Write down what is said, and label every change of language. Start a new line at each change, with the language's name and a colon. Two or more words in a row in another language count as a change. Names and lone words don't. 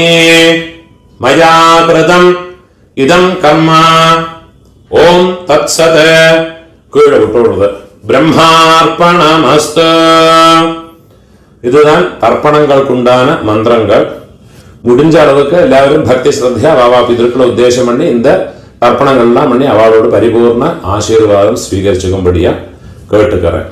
Sanskrit: മയാ കൃതം ഇദം കർമ്മ. ഓം തത്സത്.
Tamil: கீழே விட்டுக்கொடுத்து
Sanskrit: பிரம்மார்ப்பணமஸ்து.
Tamil: இதுதான் தர்ப்பணங்களுக்குண்டான மந்திரங்கள். முடிஞ்ச அளவுக்கு எல்லாரும் பக்தி ஸ்ரத்தையா வாவா பிதற்களை உத்தேசம் பண்ணி இந்த தர்ப்பணங்கள்லாம் பண்ணி அவளோட பரிபூர்ண ஆசீர்வாதம் ஸ்வீகரிச்சுக்கும்படியா கேட்டுக்கிறேன்.